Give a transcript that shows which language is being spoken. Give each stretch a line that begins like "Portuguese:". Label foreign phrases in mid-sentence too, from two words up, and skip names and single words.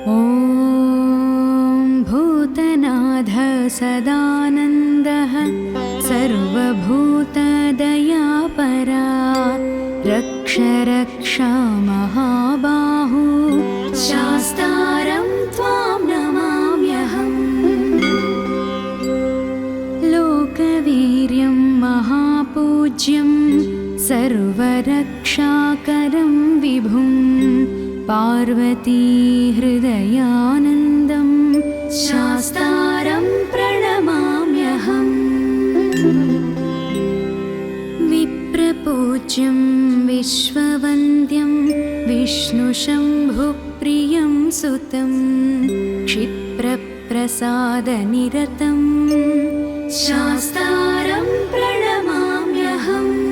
Sanskrit: ఓం భూతనాథ సదానందః సర్వభూత దయాపరా రక్ష రక్ష మహాబాహు శాస్తారం త్వాం నమామ్యహం. లోకవీర్యం మహాపూజ్యం सर्वरक्षाकरं विभुं पार्वती हृदयानन्दं शास्तारं प्रणमाम्यहम्. विप्रपूज्यं विश्ववन्द्यं विष्णुशम्भुप्रियं सुतं क्षिप्रप्रसादनिरतं शास्तारं प्रणमाम्यहम्.